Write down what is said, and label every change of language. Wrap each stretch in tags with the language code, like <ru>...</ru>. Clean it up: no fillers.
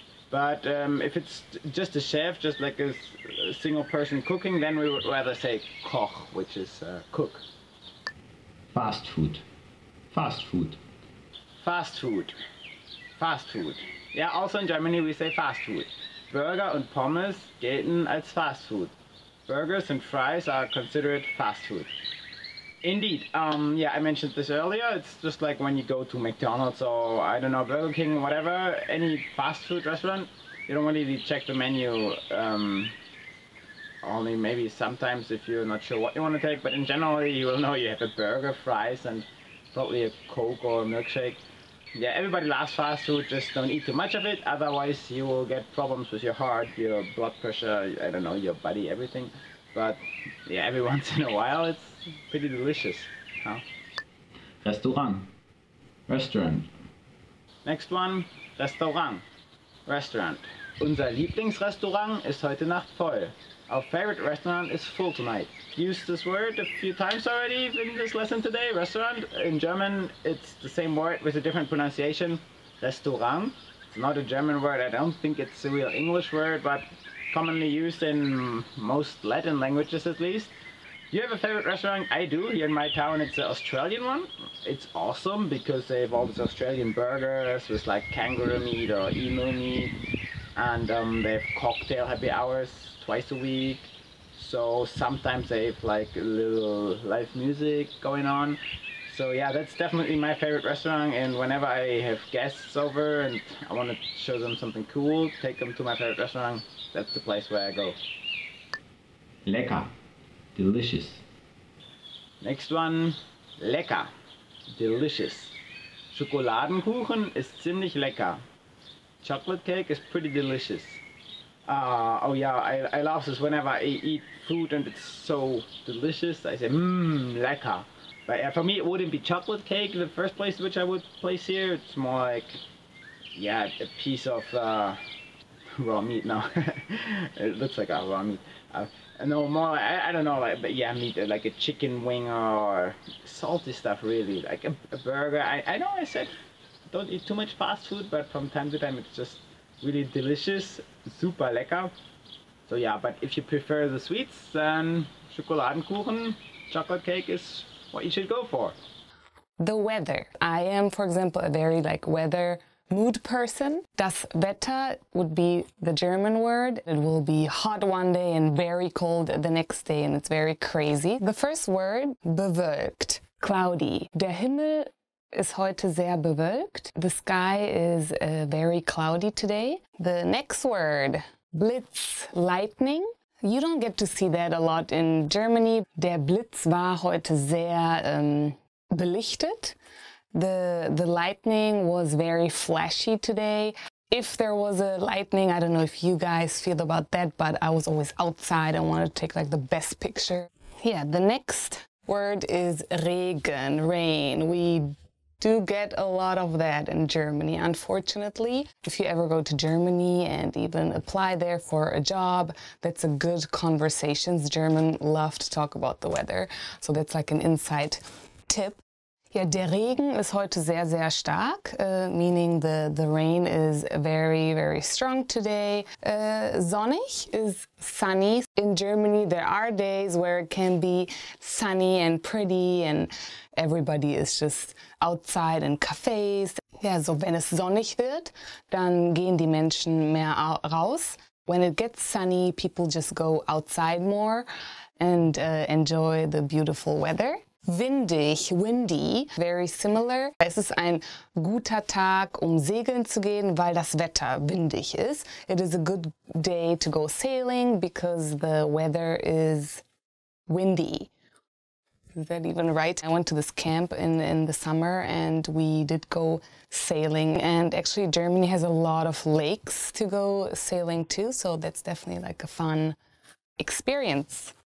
<en>But if it's just a chef, just like a single person cooking, then we would rather say Koch, which is cook. Fast food, fast food. Fast food, fast food. Yeah, also in Germany we say fast food.</en> <de>Burger und Pommes gelten als fast food.</de> <en>Burgers and fries are considered fast food. Indeed, yeah, I mentioned this earlier. It's just like when you go to McDonald's or, I don't know, Burger King, whatever, any fast food restaurant, you don't really check the menu. Only maybe sometimes if you're not sure what you want to take, but in general you will know you have a burger, fries, and probably a Coke or a milkshake. Yeah, everybody loves fast food, just don't eat too much of it, otherwise you will get problems with your heart, your blood pressure, I don't know, your body, everything. But yeah, every once in a while it's pretty delicious. Huh? Restaurant, restaurant. Next one, Restaurant, restaurant.</en> <de>Unser Lieblingsrestaurant ist heute Nacht voll.</de> <en>Our favorite restaurant is full tonight. Used this word a few times already in this lesson today. Restaurant, in German, it's the same word with a different pronunciation. Restaurant. It's not a German word. I don't think it's a real English word, but commonly used in most Latin languages at least. Do you have a favorite restaurant? I do. Here in my town it's an Australian one. It's awesome because they have all these Australian burgers with like kangaroo meat or emu meat. And they have cocktail happy hours twice a week. So sometimes they have like a little live music going on. So yeah, that's definitely my favorite restaurant, and whenever I have guests over and I want to show them something cool, take them to my favorite restaurant, that's the place where I go. Lecker, delicious. Next one, lecker, delicious.</en> <de>Schokoladenkuchen ist ziemlich lecker.</de> <en>Chocolate cake is pretty delicious. Oh yeah, I love this whenever I eat food and it's so delicious. I say, lecker. But for me, it wouldn't be chocolate cake in the first place which I would place here. It's more like, yeah, a piece of raw meat. No, it looks like a raw meat. No, more like, I don't know, like, but yeah, meat, like a chicken wing or salty stuff, really. Like a burger. I know I said don't eat too much fast food, but from time to time it's just really delicious, super lecker. So yeah, but if you prefer the sweets, then Schokoladenkuchen, chocolate cake is what you should go for. The weather. I am, for example, a very weather mood person. Das Wetter would be the German word. It will be hot one day and very cold the next day, and it's very crazy. The first word, bewölkt, cloudy.</en> <de>Der Himmel ist heute sehr bewölkt.</de> <en>The sky is very cloudy today. The next word, Blitz, lightning. You don't get to see that a lot in Germany.</en> <de>Der Blitz war heute sehr belichtet.</de> <en>The lightning was very flashy today. If there was a lightning, I don't know if you guys feel about that, but I was always outside and wanted to take the best picture. Yeah, the next word is Regen, rain. We do get a lot of that in Germany, unfortunately. If you ever go to Germany and even apply there for a job, that's a good conversation. Germans love to talk about the weather, so that's like an inside tip.</en> <de>Ja, der Regen ist heute sehr, sehr stark,</de> <en>meaning the rain is very, very strong today. Sonnig is sunny. In Germany, there are days where it can be sunny and pretty and everybody is just outside in cafes.</en> <de>Ja, so wenn es sonnig wird, dann gehen die Menschen mehr raus.</de> <en>When it gets sunny, people just go outside more and enjoy the beautiful weather. Windig, windy, very similar.</en> <de>Es ist ein guter Tag, um segeln zu gehen, weil das Wetter windig ist.</de> <en>It is a good day to go sailing because the weather is windy. Is that even right? I went to this camp in the summer and we did go sailing. And actually Germany has a lot of lakes to go sailing to, so that's definitely a fun experience.</en>